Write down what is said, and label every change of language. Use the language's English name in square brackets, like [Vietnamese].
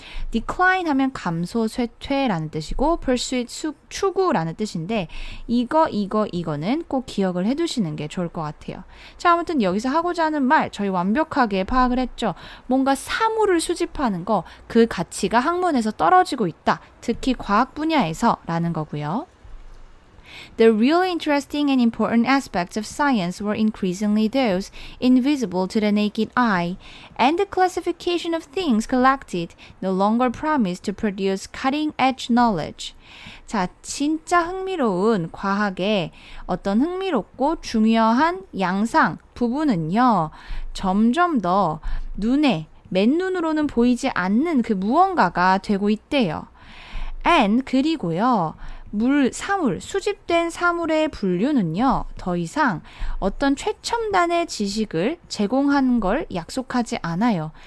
[Korean] decline 하면 감소, 쇠퇴라는 뜻이고 pursuit, 추구라는 뜻인데 이거는 꼭 기억을 해두시는 게 좋을 것 같아요. 자, 아무튼 여기서 하고자 하는 말 저희 완벽하게 파악을 했죠. 뭔가 사물을 수집하는 거 그 가치가 학문에서 떨어지고 있다. 특히 과학 분야에서 라는 거고요. [English] The really interesting and important aspects of science were increasingly those invisible to the naked eye, and the classification of things collected no longer promised to produce cutting-edge knowledge. [Korean] 자, 진짜 흥미로운 과학의 어떤 흥미롭고 중요한 양상 부분은요, 점점 더 맨눈으로는 보이지 않는 그 무언가가 되고 있대요. and 그리고요, 사물, 수집된 사물의 분류는요, 더 이상 어떤 최첨단의 지식을 제공하는 걸 약속하지 않아요.